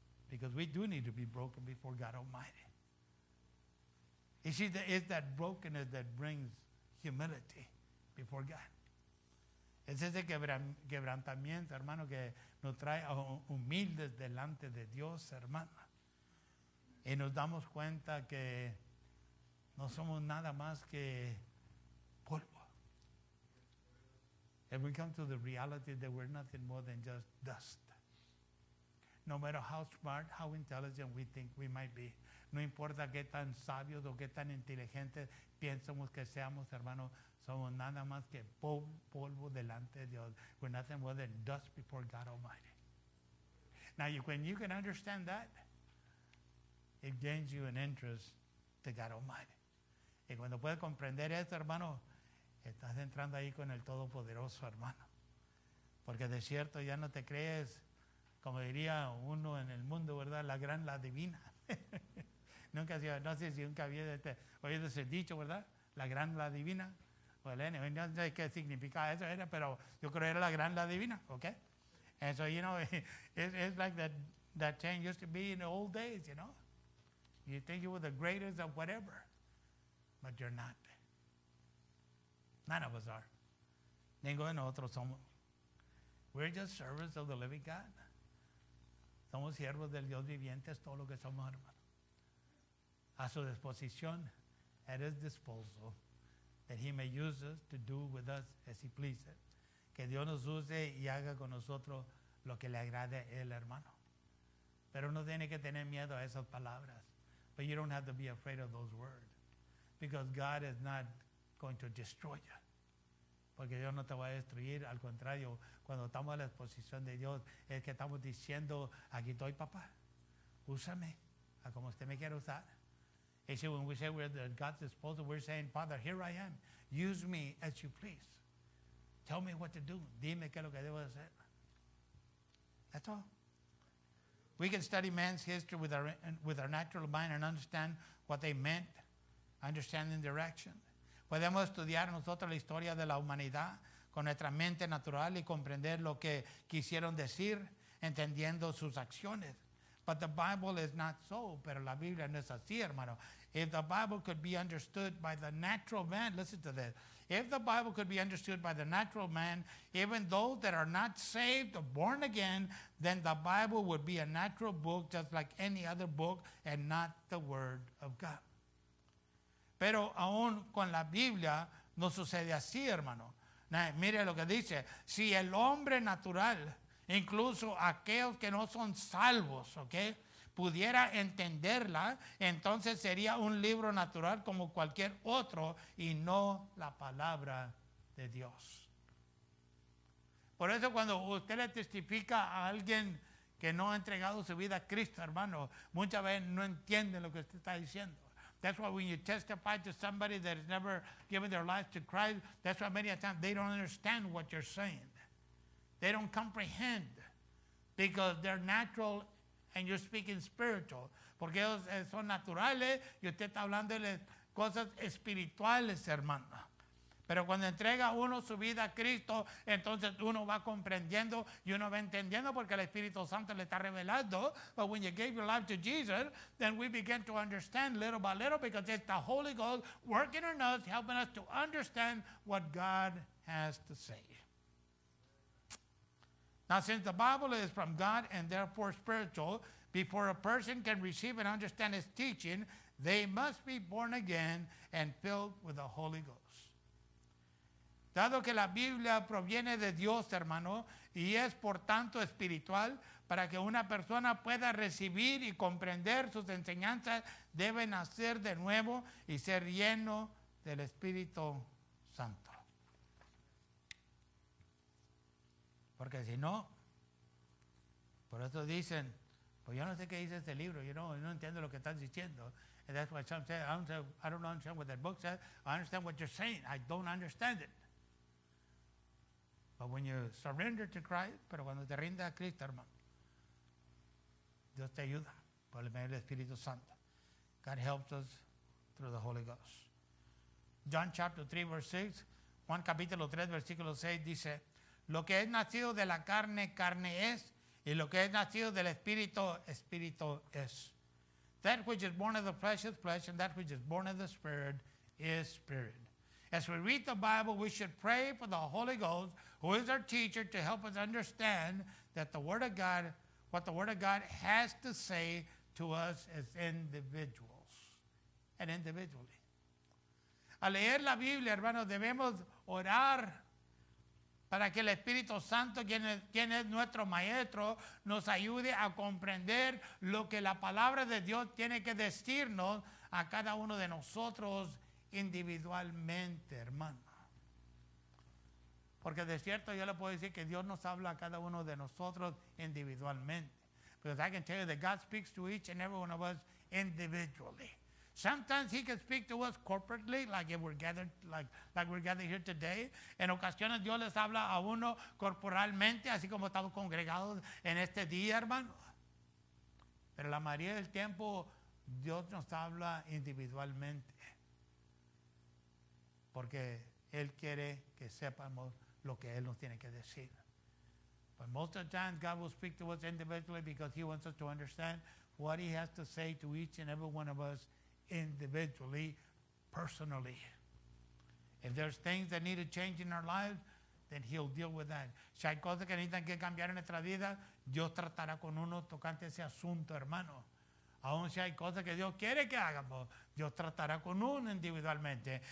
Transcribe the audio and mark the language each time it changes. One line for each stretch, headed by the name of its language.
English: Because we do need to be broken before God Almighty. You see, it's that brokenness that brings humility before God.
Spanish: Es ese quebrantamiento, hermano, que nos trae humildes delante de Dios, hermano. Y nos damos cuenta que no somos nada más que polvo.
English: And we come to the reality that we're nothing more than just dust. No matter how smart, how intelligent we think we might be.
Spanish: No importa qué tan sabios o qué tan inteligentes piensamos que seamos, hermano, somos nada más que polvo delante de Dios.
English: We're nothing more than dust before God Almighty. Now, when you can understand that, it gains you an interest to God Almighty.
Spanish: Y cuando puedes comprender esto, hermano, estás entrando ahí con el Todopoderoso, hermano. Porque de cierto ya no te crees, como diría uno en el mundo, ¿verdad? La divina. No sé si nunca había oído ese dicho, ¿verdad? La divina.
English: Well, anyway,
Spanish: no sé qué significa eso, pero yo creo que era la divina, okay?
English: And so, you know, it's like that saying used to be in the old days, you know? You think you were the greatest of whatever, but you're not. None of us are.
Spanish: Ninguno de nosotros somos.
English: We're just servants of the living God.
Spanish: Somos siervos del Dios viviente, es todo lo que somos, hermano. A su disposición,
English: at his disposal, that he may use us to do with us as he pleases.
Spanish: Que Dios nos use y haga con nosotros lo que le agrade a él, hermano. Pero no tiene que tener miedo a esas palabras.
English: But you don't have to be afraid of those words. Because God is not going to destroy you.
Spanish: Porque Dios no te va a destruir. Al contrario, cuando estamos a la exposición de Dios, es que estamos diciendo, aquí estoy, papá. Úsame a como usted me quiere usar.
English: You see, when we say we're at God's disposal, we're saying, Father, here I am. Use me as you please. Tell me what to do.
Spanish: Dime qué es lo que debo hacer.
English: That's all. We can study man's history with our natural mind and understand what they meant, understanding direction.
Spanish: Podemos estudiar nosotros la historia de la humanidad con nuestra mente natural y comprender lo que quisieron decir, entendiendo sus acciones.
English: But the Bible is not so.
Spanish: Pero la Biblia no es así, hermano.
English: If the Bible could be understood by the natural man, listen to this. If the Bible could be understood by the natural man, even those that are not saved or born again, then the Bible would be a natural book just like any other book and not the Word of God.
Spanish: Pero aún con la Biblia no sucede así, hermano. Mire lo que dice. Si el hombre natural, incluso aquellos que no son salvos, ¿ok?, pudiera entenderla, entonces sería un libro natural como cualquier otro y no la palabra de Dios. Por eso cuando usted le testifica a alguien que no ha entregado su vida a Cristo, hermano, muchas veces no entiende lo que usted está diciendo.
English: That's why when you testify to somebody that has never given their life to Christ, that's why many times they don't understand what you're saying. They don't comprehend because they're natural and you're speaking spiritual.
Spanish: Porque ellos son naturales y usted está hablando de cosas espirituales, hermano. Pero cuando entrega uno su vida a Cristo, entonces uno va comprendiendo y uno va entendiendo porque el Espíritu Santo le está revelando.
English: But when you gave your life to Jesus, then we begin to understand little by little because it's the Holy Ghost working in us, helping us to understand what God has to say. Now, since the Bible is from God and therefore spiritual, before a person can receive and understand its teaching, they must be born again and filled with the Holy Ghost.
Spanish: Dado que la Biblia proviene de Dios, hermano, y es por tanto espiritual, para que una persona pueda recibir y comprender sus enseñanzas, debe nacer de nuevo y ser lleno del Espíritu Santo. Porque si no, por eso dicen, pues yo no sé qué dice este libro, yo no entiendo lo que estás diciendo.
English: And that's why some say, I don't understand what that book says. I understand what you're saying. I don't understand it. But when you surrender to Christ,
Spanish: pero cuando te rindes a Cristo, hermano, Dios te ayuda por el medio del Espíritu Santo.
English: God helps us through the Holy Ghost. John chapter 3 verse 6,
Spanish: Juan capítulo 3 versículo 6 dice, lo que es nacido de la carne, carne es, y lo que es nacido del Espíritu, Espíritu es.
English: That which is born of the flesh is flesh, and that which is born of the Spirit is spirit. As we read the Bible, we should pray for the Holy Ghost, who is our teacher, to help us understand that the Word of God, what the Word of God has to say to us as individuals and individually.
Spanish: Al leer la Biblia, hermanos, debemos orar para que el Espíritu Santo, quien es nuestro maestro, nos ayude a comprender lo que la palabra de Dios tiene que decirnos a cada uno de nosotros individualmente, hermano. Porque de cierto yo le puedo decir que Dios nos habla a cada uno de nosotros individualmente.
English: Because I can tell you that God speaks to each and every one of us individually. Sometimes he can speak to us corporately, like if we're gathered, like we're gathered here today.
Spanish: En ocasiones Dios les habla a uno corporalmente, así como estamos congregados en este día, hermano. Pero la mayoría del tiempo Dios nos habla individualmente. Porque Él quiere que sepamos lo que Él nos tiene que decir.
English: But most of the time God will speak to us individually because He wants us to understand what He has to say to each and every one of us individually, personally. If there's things that need to change in our lives, then He'll deal with that.
Spanish: Si hay cosas que necesitan que cambiar en nuestra vida, Dios tratará con uno tocante ese asunto, hermano. Aún si hay cosas que Dios quiere que hagamos, Dios tratará con uno individualmente.